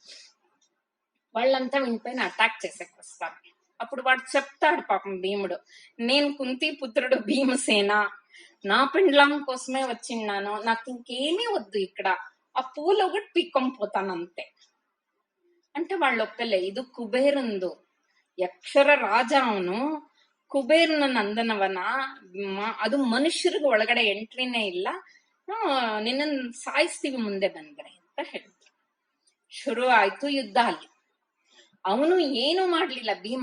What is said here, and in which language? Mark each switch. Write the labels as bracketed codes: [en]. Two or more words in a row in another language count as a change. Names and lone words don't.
[te] వాళ్ళంతా వీనిపైన అటాక్ చేసేకి వస్తారు. అప్పుడు వాడు చెప్తాడు పాపం భీముడు, నేను కుంతి పుత్రుడు భీమసేన, నా పిండ్లం కోసమే వచ్చిన్నాను, నాకు ఇంకేమీ వద్దు, ఇక్కడ ఆ పూలు ఒకటి పీక్కొని పోతానంతే. అంటే వాళ్ళు [kn] ಒಪ್ಪಲೆ, ಇದು ಕುಬೇರಂದು, ಯಕ್ಷರ ರಾಜ ಅವನು, ಕುಬೇರನ ನಂದನವನ, ಅದು ಮನುಷ್ಯರಿಗೆ ಒಳಗಡೆ ಎಂಟ್ರಿನೇ ಇಲ್ಲ, ನಿನ್ನ ಸಾಯಿಸ್ತೀವಿ ಮುಂದೆ ಬಂದ್ರೆ ಅಂತ ಹೇಳಿದ್ರು. ಶುರು ಆಯ್ತು ಯುದ್ಧ. ಅಲ್ಲಿ ಅವನು ಏನು ಮಾಡ್ಲಿಲ್ಲ ಭೀಮ.